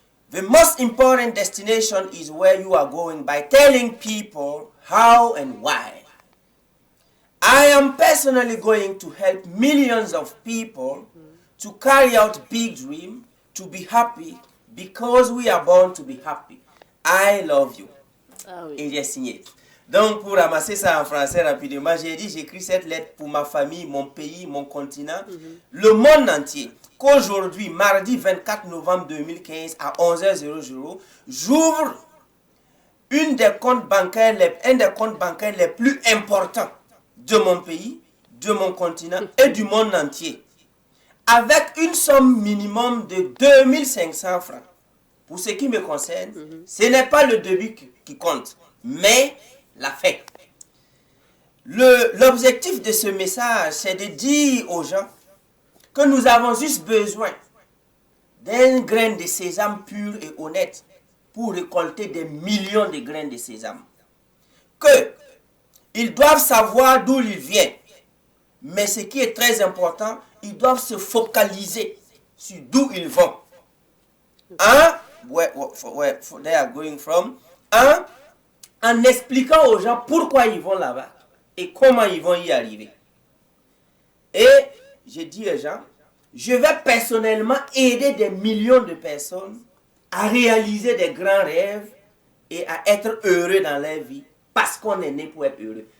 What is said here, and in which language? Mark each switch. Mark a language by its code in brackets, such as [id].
[en] The most important destination is where you are going by telling people how and why. I am personally going to help millions of people to carry out big dreams, to be happy, because we are born to be happy. I love you. [fr] Ah oui. Et j'ai signé. Donc, pour ramasser ça en français rapidement, j'ai dit, j'écris cette lettre pour ma famille, mon pays, mon continent, le monde entier. Qu'aujourd'hui, mardi 24 novembre 2015 à 11h00, j'ouvre un des comptes bancaires les plus importants de mon pays, de mon continent et du monde entier. Avec une somme minimum de 2500 francs. Pour ce qui me concerne, ce n'est pas le début qui compte, mais la fin. L'objectif de ce message, c'est de dire aux gens que nous avons juste besoin d'un grain de sésame pur et honnête pour récolter des millions de grains de sésame. Ils doivent savoir d'où ils viennent. Mais ce qui est très important, ils doivent se focaliser sur d'où ils vont. [en] Where they are going from. [fr] En expliquant aux gens pourquoi ils vont là-bas et comment ils vont y arriver. Et je dis aux gens, je vais personnellement aider des millions de personnes à réaliser des grands rêves et à être heureux dans leur vie parce qu'on est né pour être heureux.